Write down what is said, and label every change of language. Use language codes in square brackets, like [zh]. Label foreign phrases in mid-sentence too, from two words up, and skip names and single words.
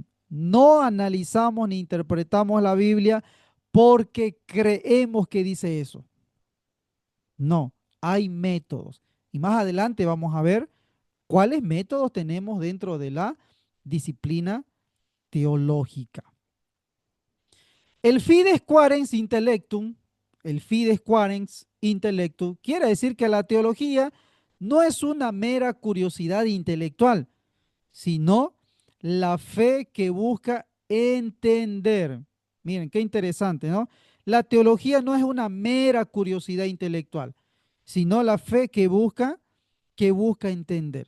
[es] No analizamos ni interpretamos la Biblia porque creemos que dice eso. No, hay métodos. Y más adelante vamos a ver cuáles métodos tenemos dentro de la disciplina teológica. [la] El fides quaerens intellectum, el fides quaerens intellectum, [es] quiere decir que la teología no es una mera curiosidad intelectual, sino la fe que busca entender. Miren, qué interesante, ¿no? La teología no es una mera curiosidad intelectual, sino la fe que busca entender.